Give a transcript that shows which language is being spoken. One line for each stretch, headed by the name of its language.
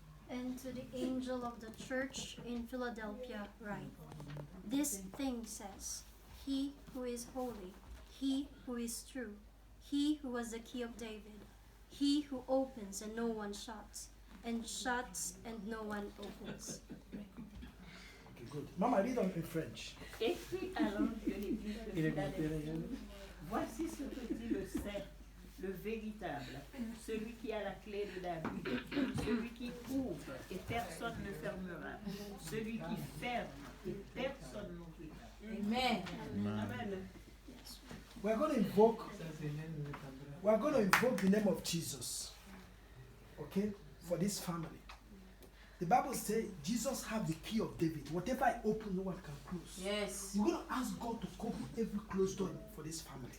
English: And to the angel of the church in Philadelphia write, this thing says, he who is holy, he who is true, he who has the key of David, he who opens and no one shuts, and shuts and no one opens. Okay, good. Mama, read on in French.
French: Écrit à l'ange de l'église de Philadelphie. Voici ce que dit le saint, le véritable, celui qui a la clé de David, celui qui ouvre et personne ne fermera, celui qui ferme et personne n'ouvrira.
English: Amen. Amen. We're going to invoke the name of Jesus, okay, for this family. The Bible says Jesus have the key of David. Whatever I open, no one can close. Yes. We're going to ask God to open every closed door for this family.